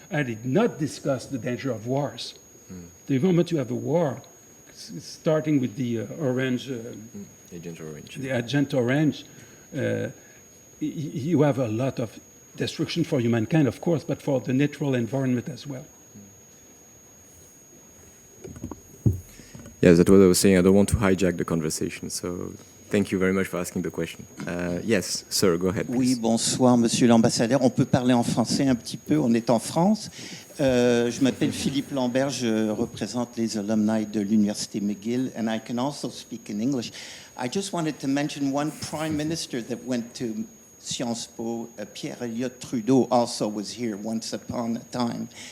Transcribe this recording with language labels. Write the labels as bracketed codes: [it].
[en] I did not discuss the danger of wars. The moment you have a war, starting with the Agent Orange, you have a lot of destruction for humankind, of course, but for the natural environment as well. Yes, that's what I was saying. I don't want to hijack the conversation, so thank you very much for asking the question. Yes, sir, go ahead, please. [fr] Oui, bonsoir, monsieur l'ambassadeur. On peut parler en français un petit peu, on est en France. Je m'appelle Philippe Lambert, je représente les alumni de l'Université McGill, [en] and I can also speak in English. I just wanted to mention one prime minister that went to Sciences Po, Pierre Elliott Trudeau, also was here once upon a time.